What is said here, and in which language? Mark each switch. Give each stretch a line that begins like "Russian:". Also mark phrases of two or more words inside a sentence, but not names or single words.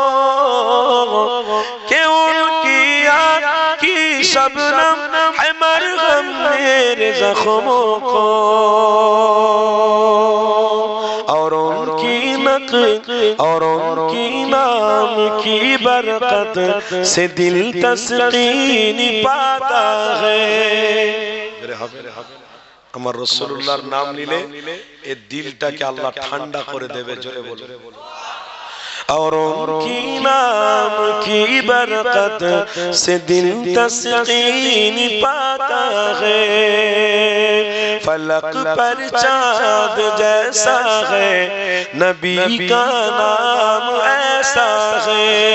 Urdu: کہ ان کی آنکھ کی شبنم ہے مرہم میرے زخموں کو اور ان کی نقل اور ان کی نام کی برکت سے دل تسکین پاتا ہے
Bangla: আমার রাসূলুল্লাহর নাম নিলে এই দিলটাকে আল্লাহ ঠান্ডা করে দেবে জোরে বলো
Urdu: اور ان کی نام کی برکت سے دل تسکین پاتا ہے فلک پر چاند جیسا ہے نبی کا نام ایسا ہے